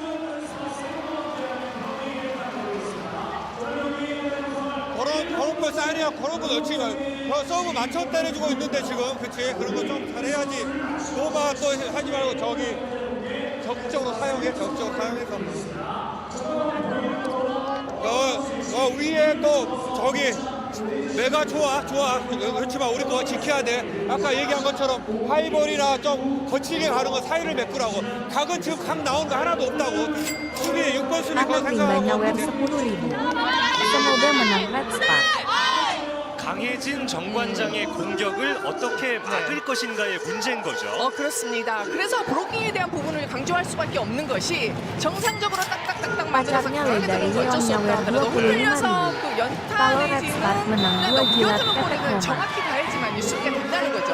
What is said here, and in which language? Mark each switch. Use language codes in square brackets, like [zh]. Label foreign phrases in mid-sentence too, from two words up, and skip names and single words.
[ko] 그런 거 사이드야 그런 거 넣지 저 서브 맞춰 때려주고 있는데 지금 그치 그런 거 좀 잘해야지 노마 또 하지 말고 저기 적극적으로 사용해 적극적으로 사용해서 위에 또 저기 내가 좋아 그렇지만 우리 거 지켜야 돼. 아까 얘기한 것처럼 하이볼이나 좀 거칠게 가는 거 사이를 메꾸라고. 각은 지금 각 나오는 거 하나도 없다고. 수비 6번 수비 거 [id] Nakak Timba [ko] 생각하고 [id] nyawer 10.000. Semoga menang Red Spark. [ko] 강해진 정관장의 공격을 어떻게 막을 것인가의 문제인 거죠. 그렇습니다. 그래서 브로킹에 대한 부분을 강조할 수밖에 없는 것이 정상적으로 딱딱딱딱 만들어서 강하게 들어오는 건 어쩔 수 없다 하더라도 흔들려서 그 연타 내지는 이어드는 볼에는 정확히 가야지만 수비가 된다는 거죠.